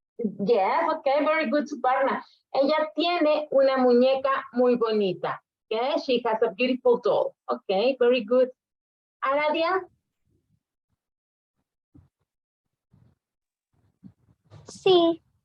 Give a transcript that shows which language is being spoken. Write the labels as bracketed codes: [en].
[en] Yes, okay, very good, Suparna. [es] Ella tiene una muñeca muy bonita. [en] Okay, she has a beautiful doll. Okay, very good. Aradia? [es] Sí.